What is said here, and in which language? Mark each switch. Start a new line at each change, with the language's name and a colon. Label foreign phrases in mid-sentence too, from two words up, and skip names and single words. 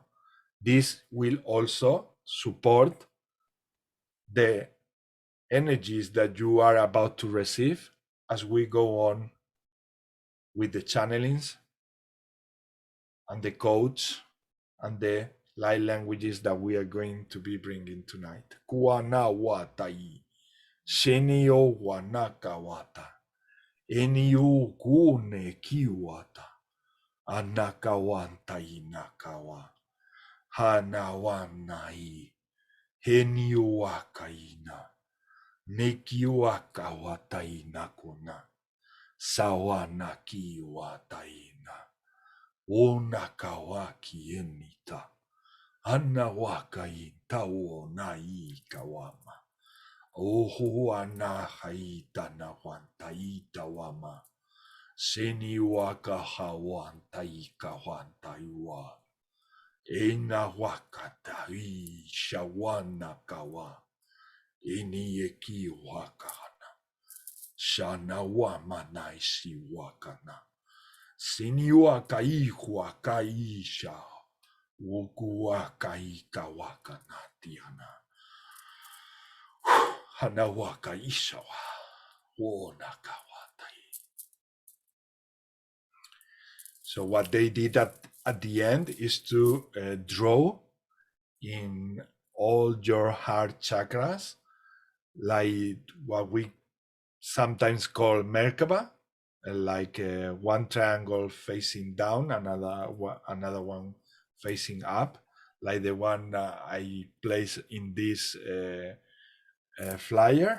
English: This will also support the energies that you are about to receive as we go on with the channelings and the codes and the light languages that we are going to be bringing tonight. Kuana watai, Shenio wanaka wata, Enio kune kiwata, Anakawantai nakawa, Hanawanai, Heniwakaina, Nekiwaka wataina kuna, Sawanaki wataina, Onakawaki enita, Anawakai tawonai kawama, Ohuana haita na wantaita wama, Seniwaka hawantai kawantaiwa, Ena wakatai shawana kawa, Enieki wakana, Shana wamanaishi wakana, Seniwaka ihwaka isha, Wukuwaka ikawakana tiana, Hanawaka ishawa, Wonakawatai. So what they did at the end is to draw in all your heart chakras, like what we sometimes call Merkaba, like one triangle facing down, another one facing up, like the one I place in this flyer.